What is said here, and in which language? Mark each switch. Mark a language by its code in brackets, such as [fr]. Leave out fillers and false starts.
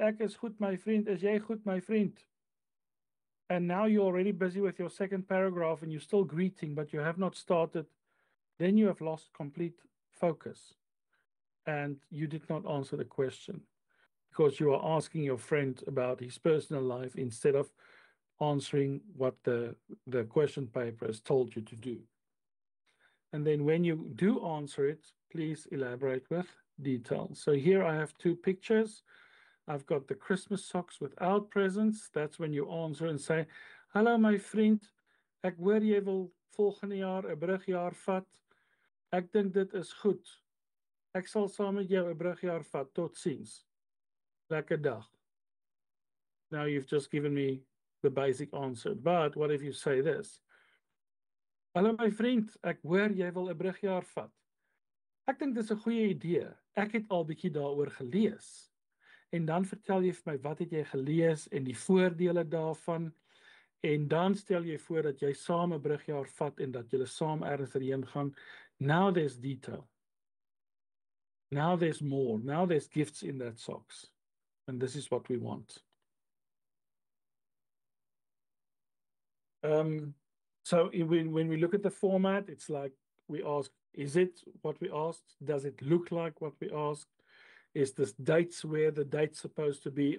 [af] Ek is goed my vriend, is jy goed my vriend? [en] And now you're already busy with your second paragraph and you're still greeting, but you have not started, then you have lost complete focus. And you did not answer the question because you are asking your friend about his personal life instead of answering what the question paper has told you to do. And then when you do answer it, please elaborate with detail. So here I have 2 pictures. I've got the Christmas socks without presents. That's when you answer and say, [af] hallo my vriend, ek hoor jy wil volgende jaar 'n brugjaar vat. Ek dink dit is goed. Ek sal saam met jou 'n brugjaar vat. Totsiens. Lekker dag. [en] Now you've just given me the basic answer. But what if you say this? [af] Hallo my vriend, ek hoor jy wil 'n brugjaar vat. Ek dink dis 'n goeie idee. Ek het al bietjie daaroor gelees. En dan vertel jy vir my wat het jy gelees en die voordele daarvan. En dan stel jy voor dat jy saam 'n brugjaar vat en dat julle saam ergens heen gaan. [en] Now there's detail. Now there's more. Now there's gifts in that socks. And this is what we want. So when we look at the format, it's like we ask, is it what we asked? Does it look like what we asked? Is this dates where the date's supposed to be?